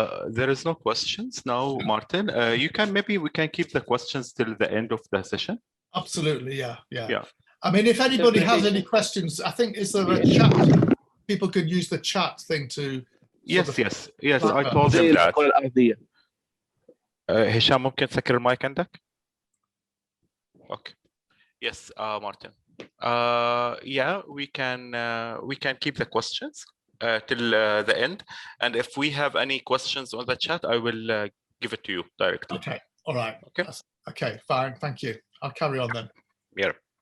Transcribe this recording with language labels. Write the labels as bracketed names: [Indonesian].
[English] There is no questions now, Martin. We can keep the questions till the end of the session. Absolutely, yeah. I mean, if anybody has any questions, I think, is there a chat? People could use the chat thing to. Yes. I told him that. [Arabic] هشام ممكن تسكر المايك عندك؟ Okay. [English] Yes, Martin. Yeah, we can keep the questions till the end, and if we have any questions on the chat, I will give it to you directly. Okay. All right. Okay. Okay. Fine. Thank you. I'll carry on then. Yeah.